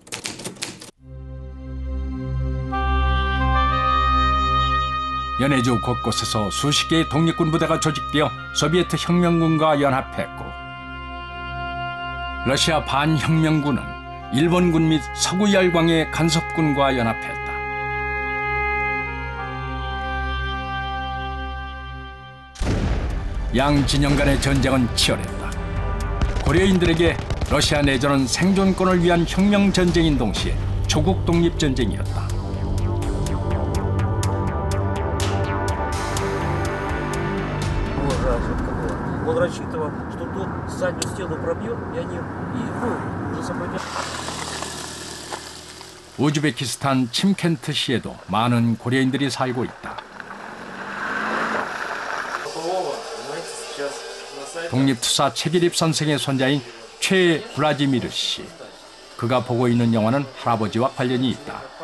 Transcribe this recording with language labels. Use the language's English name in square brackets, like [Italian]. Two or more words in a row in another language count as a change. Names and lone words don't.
[Korean] 연해주 곳곳에서 수십 개의 독립군 부대가 조직되어 소비에트 혁명군과 연합했고, 러시아 반혁명군은 일본군 및 서구 열강의 간섭군과 연합했다. 양 진영 간의 전쟁은 치열했다. 고려인들에게 러시아 내전은 생존권을 위한 혁명 전쟁인 동시에 조국 독립 전쟁이었다. [Russian] Он рассчитывал, что тот заднюю стену пробьет, и они уже сопротивляются. [Korean] 우즈베키스탄 침켄트시에도 많은 고려인들이 살고 있다. 독립투사 최기립 선생의 손자인 최 블라디미르 씨. 그가 보고 있는 영화는 할아버지와 관련이 있다.